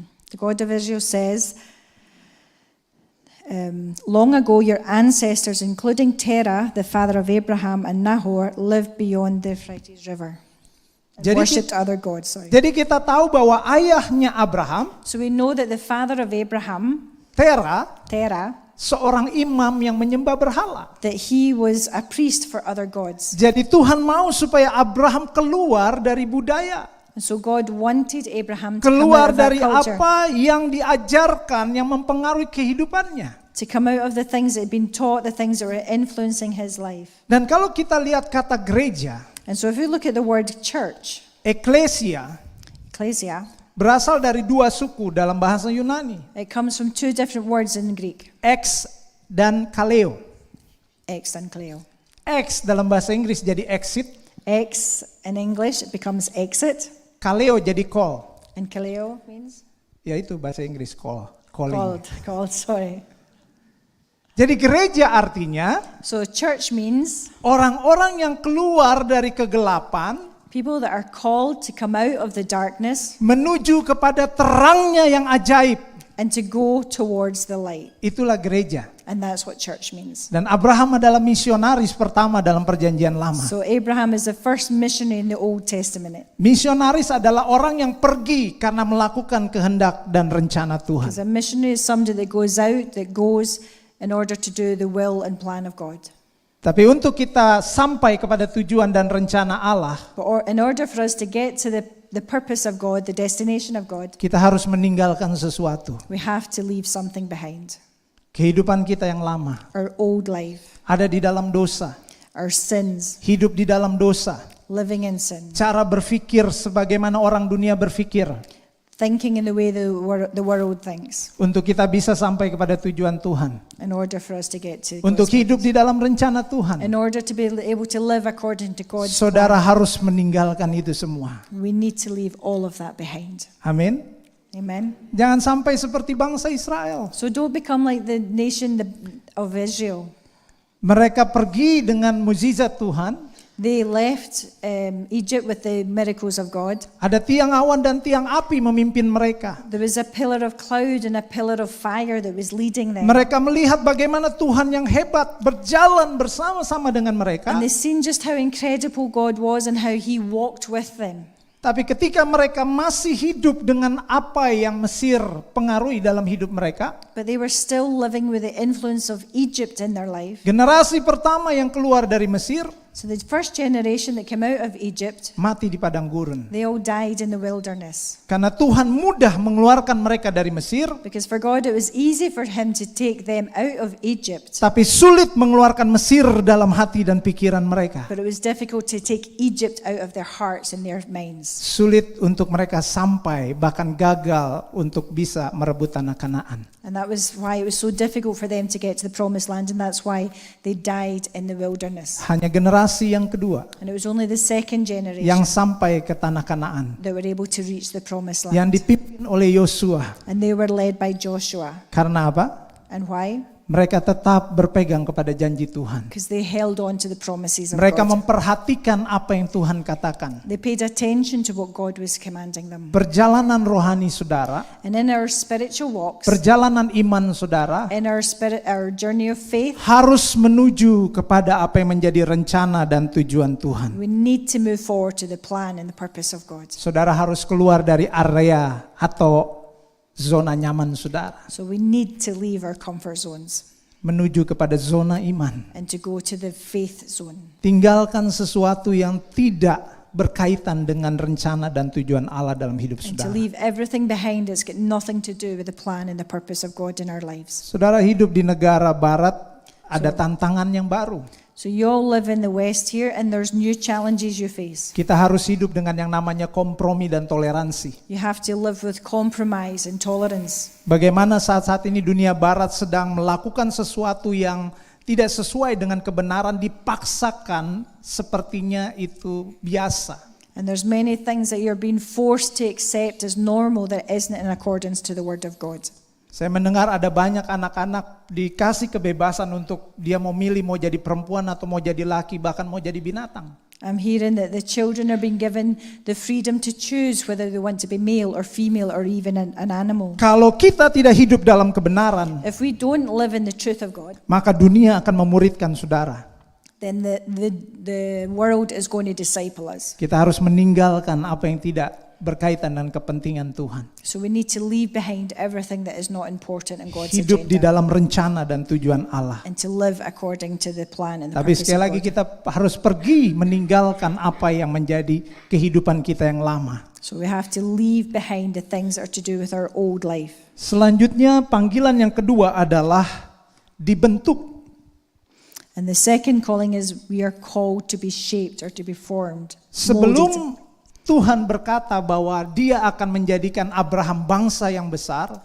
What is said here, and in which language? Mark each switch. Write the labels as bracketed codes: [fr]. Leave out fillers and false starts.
[en] The God of Israel says, long ago your ancestors, including Terah, the father of Abraham, and Nahor, lived beyond the Euphrates River. And worshipped other gods. [id] Jadi kita tahu bahwa ayahnya Abraham, [en] So we know that the father of Abraham, [id] Terah, [en] Terah, [id] seorang imam yang menyembah berhala. [en] that he was a priest for other gods. [id] Jadi Tuhan mau supaya Abraham keluar dari budaya. [en] And so God wanted Abraham to come [id] Keluar [en] out of that [id] dari [en] culture, [id] apa yang diajarkan yang mempengaruhi kehidupannya. [en] to come out of the things that had been taught, the things that were influencing his life. [id] Dan kalau kita lihat kata gereja, [en] And so if we look at the word church, [id] eklesia, [en] ecclesia, [id] berasal dari 2 suku dalam bahasa Yunani. [en] it comes from 2 different words in Greek, [id] Ex dan kaleo. [en] ex and kaleo. [id] Ex dalam bahasa Inggris jadi exit, [en] Ex in English, it becomes exit, [id] kaleo jadi call. [en] and kaleo means [id] Ya itu bahasa Inggris [en] call, calling. called, sorry. [id] Jadi gereja artinya [en] So church means [id] orang-orang yang keluar dari kegelapan [en] people that are called to come out of the darkness [id] menuju kepada terangnya yang ajaib. [en] and to go towards the light. [id] Itulah gereja. [en] And that's what church means. [id] Dan Abraham adalah misionaris pertama dalam perjanjian lama. [en] So Abraham is the first missionary in the Old Testament. [id] Misionaris adalah orang yang pergi karena melakukan kehendak dan rencana Tuhan. [en] Because a missionary is somebody that goes out, that goes in order to do the will and plan of God. [id] Tapi untuk kita sampai kepada tujuan dan rencana Allah, [en] But in order for us to get to the purpose of God, the destination of God, [id] kita harus meninggalkan sesuatu. [en] we have to leave something behind. [id] Kehidupan kita yang lama [en] Our old life, [id] ada di dalam dosa, [en] our sins, [id] hidup di dalam dosa, [en] living in sin, [id] cara berpikir sebagaimana orang dunia berpikir. [en] thinking in the way the world thinks, [id] Untuk kita bisa sampai kepada tujuan Tuhan. [en] in order for us to get to [id] Untuk [en] God's [id] hidup [en] purpose. [id] di dalam rencana Tuhan. [en] In order to be able to live according to God's [id] Saudara [en] plan, [id] harus meninggalkan itu semua. [en] we need to leave all of that behind. [id] Amin. [en] Amen. [id] Jangan sampai seperti bangsa Israel. [en] So don't become like the nation of Israel. [id] Mereka pergi dengan mukjizat Tuhan. [en] They left Egypt with the miracles of God. [id] Ada tiang awan dan tiang api memimpin mereka. [en] There was a pillar of cloud and a pillar of fire that was leading them. [id] Mereka melihat bagaimana Tuhan yang hebat berjalan bersama-sama dengan mereka. [en] And they seen just how incredible God was and how He walked with them. [id] Tapi ketika mereka masih hidup dengan apa yang Mesir pengaruhi dalam hidup mereka, [en] But they were still living with the influence of Egypt in their life. [id] generasi pertama yang keluar dari Mesir [en] So the first generation that came out of Egypt, [id] mati di padang gurun. [en] they all died in the wilderness. [id] Karena Tuhan mudah mengeluarkan mereka dari Mesir, [en] Because for God it was easy for Him to take them out of Egypt. [id] tapi sulit mengeluarkan Mesir dalam hati dan pikiran mereka. [en] But it was difficult to take Egypt out of their hearts and their minds. [id] Sulit untuk mereka sampai, bahkan gagal untuk bisa merebut tanah Kanaan. [en] And that was why it was so difficult for them to get to the promised land, and that's why they died in the wilderness. [id] Hanya generasi yang kedua [en] And it was only the second generation [id] yang sampai ke tanah Kanaan, [en] that were able to reach the promised [id] yang dipimpin oleh Yosua. [en] And they were led by Joshua. [id] Karena apa? [en] And why? [id] Mereka tetap berpegang kepada janji Tuhan. [en] Because they held on to the promises of [id] Mereka [en] God. [id] memperhatikan apa yang Tuhan katakan. [en] They paid attention to what God was commanding them. [id] Perjalanan rohani saudara, [en] And in our spiritual walks, [id] perjalanan iman saudara, [en] in our journey of faith, [id] harus menuju kepada apa yang menjadi rencana dan tujuan Tuhan. [en] we need to move forward to the plan and the purpose of God. [id] Saudara harus keluar dari area atau zona nyaman saudara, [en] So we need to leave our comfort zones [id] menuju kepada zona iman. [en] and to go to the faith zone. [id] Tinggalkan sesuatu yang tidak berkaitan dengan rencana dan tujuan Allah dalam hidup [en] And to leave everything behind that's got nothing to do with the plan and the purpose of God in our lives. [id] Saudara hidup di negara barat, ada tantangan yang baru. [en] So you all live in the West here and there's new challenges you face. [id] Kita harus hidup dengan yang namanya kompromi dan toleransi. [en] You have to live with compromise and tolerance. [id] Bagaimana saat-saat ini dunia barat sedang melakukan sesuatu yang tidak sesuai dengan kebenaran, dipaksakan sepertinya itu biasa. [en] And there's many things that you're being forced to accept as normal that isn't in accordance to the Word of God. [id] Saya mendengar ada banyak anak-anak dikasih kebebasan untuk dia mau milih mau jadi perempuan atau mau jadi laki, bahkan mau jadi binatang. [en] I'm hearing that the children are being given the freedom to choose whether they want to be male or female or even an animal. [id] Kalau kita tidak hidup dalam kebenaran, [en] If we don't live in the truth of God, [id] maka dunia akan memuridkan saudara. [en] then the world is going to disciple us. [id] Kita harus meninggalkan apa yang tidak berkaitan dengan kepentingan Tuhan. [en] So we need to leave behind everything that is not important in God's [id] Hidup di [en] agenda [id] dalam rencana dan tujuan Allah. [en] and to live according to the plan and the [id] Tapi [en] purpose [id] sekali [en] of [id] lagi [en] God. [id] kita harus pergi meninggalkan apa yang menjadi kehidupan kita yang lama. [en] So we have to leave behind the things that are to do with our old life. [id] Selanjutnya panggilan yang kedua adalah dibentuk. [en] And the second calling is we are called to be shaped or to be formed. molded. [id] Sebelum Tuhan berkata bahwa dia akan menjadikan Abraham bangsa yang besar,